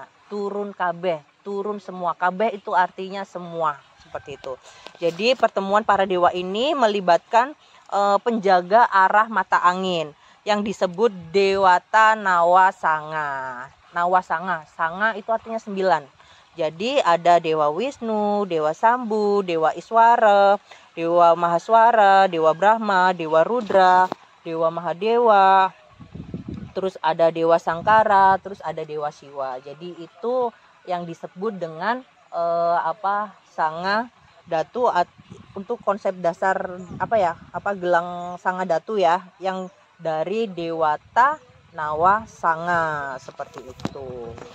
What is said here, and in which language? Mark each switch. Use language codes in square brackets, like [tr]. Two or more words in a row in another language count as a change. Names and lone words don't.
[id] Turun kabeh, turun semua. Kabeh itu artinya semua, seperti itu. Jadi pertemuan para dewa ini melibatkan penjaga arah mata angin yang disebut Dewata Nawasanga. Nawasanga, Sanga itu artinya 9. Jadi ada Dewa Wisnu, Dewa Sambu, Dewa Iswara, Dewa Mahaswara, Dewa Brahma, Dewa Rudra, Dewa Mahadewa, terus ada Dewa Sangkara, terus ada Dewa Siwa. Jadi itu yang disebut dengan Sangadatu untuk konsep dasar gelang Sangadatu ya, yang dari Dewata Nawasanga seperti itu.